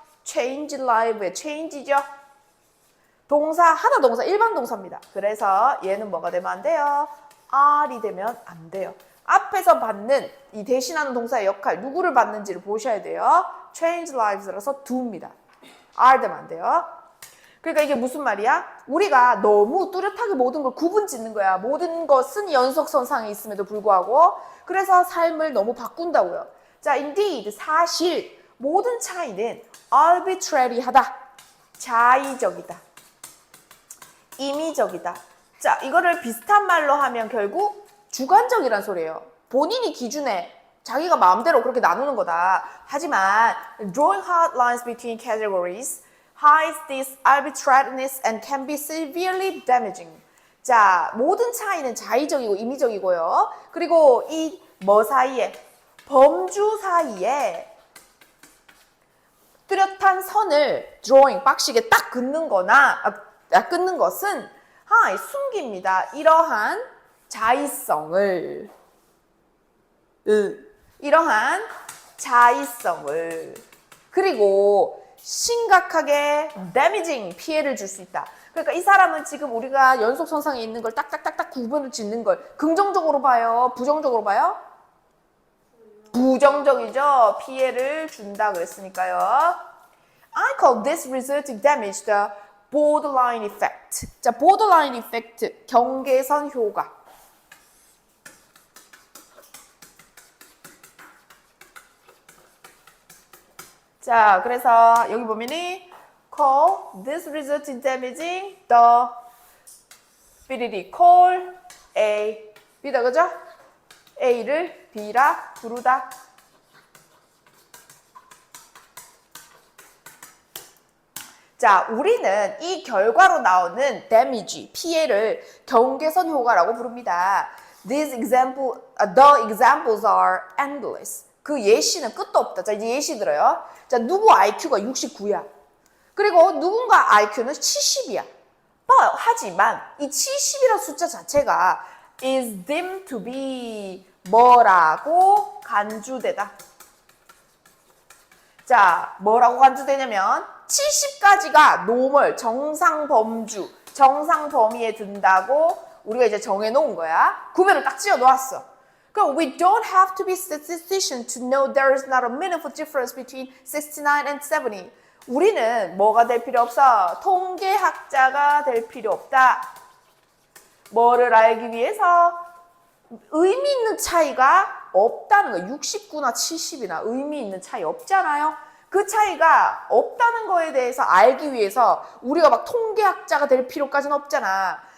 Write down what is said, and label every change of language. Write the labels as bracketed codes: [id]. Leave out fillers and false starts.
[ko] change life의 change죠. 동사, 하다 동사, 일반 동사입니다. 그래서 얘는 뭐가 되면 안 돼요? R이 되면 안 돼요. 앞에서 받는 이 대신하는 동사의 역할, 누구를 받는지를 보셔야 돼요. change lives라서 do입니다. R 되면 안 돼요. 그러니까 이게 무슨 말이야? 우리가 너무 뚜렷하게 모든 걸 구분 짓는 거야. 모든 것은 연속선상에 있음에도 불구하고. 그래서 삶을 너무 바꾼다고요. 자, indeed, 사실 모든 차이는 arbitrary하다. 자의적이다. 임의적이다. 자, 이거를 비슷한 말로 하면 결국 주관적이란 소리예요. 본인이 기준에 자기가 마음대로 그렇게 나누는 거다. [en] 하지만 drawing hard lines between categories hides this arbitrariness and can be severely damaging. [ko] 자, 모든 차이는 자의적이고 임의적이고요. 그리고 이 뭐 사이에, 범주 사이에 뚜렷한 선을 drawing, 빡시게 딱 긋는 거나 끊는 것은 숨깁니다. 이러한 자의성을. 이러한 자의성을. 그리고 심각하게 damaging, 피해를 줄 수 있다. 그러니까 이 사람은 지금 우리가 연속선상에 있는 걸 딱딱딱딱 구분을 짓는 걸 긍정적으로 봐요? 부정적으로 봐요? 부정적이죠. 피해를 준다 그랬으니까요. [en] I call this resulting damage the borderline effect. [ko] 자, borderline effect, 경계선 효과. 자, 그래서 여기 보면은 [en] call this resulting damaging the [ko] 삐리리 call A, B다 그죠? A를 B라 부르다. 자, 우리는 이 결과로 나오는 damage, 피해를 경계선 효과라고 부릅니다. [en] The examples are endless. [ko] 그 예시는 끝도 없다. 자, 이제 예시 들어요. 자, 누구 IQ가 69야. 그리고 누군가 IQ는 70이야. 하지만 이 70이라는 숫자 자체가 [en] is deemed to be [ko] 뭐라고 간주되다. 자, 뭐라고 간주되냐면 70까지가 노멀, 정상 범주, 정상 범위에 든다고 우리가 이제 정해놓은 거야. 구별을 딱 지어 놓았어. [en] 그럼 we don't have to be statistician to know there is not a meaningful difference between 69 and 70. [ko] 우리는 뭐가 될 필요 없어? 통계학자가 될 필요 없다. 뭐를 알기 위해서 의미 있는 차이가 없다는 거예요. 69나 70이나 의미 있는 차이 없잖아요. 그 차이가 없다는 거에 대해서 알기 위해서 우리가 막 통계학자가 될 필요까지는 없잖아.